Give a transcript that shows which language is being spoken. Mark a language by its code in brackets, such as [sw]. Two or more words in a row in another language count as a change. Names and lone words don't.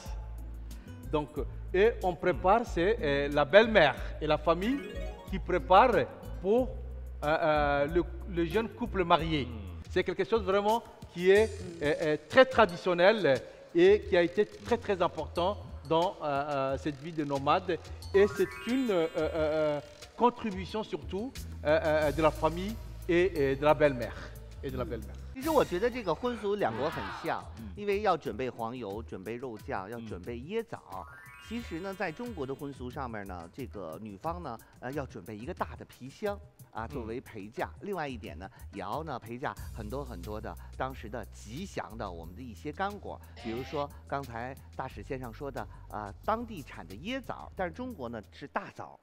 [fr] Donc, et on prépare, c'est la belle-mère et la famille qui préparent pour le jeune couple marié. C'est quelque chose vraiment qui est très traditionnel et qui a été très important dans cette vie de nomade. Et c'est une contribution surtout de la famille et de la belle-mère. [zh] 其实我觉得这个婚俗两国很像，因为要准备黄油、准备肉酱、要准备椰枣。其实呢，在中国的婚俗上面呢，这个女方呢，要准备一个大的皮箱啊，作为陪嫁。另外一点呢，也要呢陪嫁很多的当时的吉祥的我们的一些干果，比如说刚才大使先生说的当地产的椰枣，但是中国呢是大枣。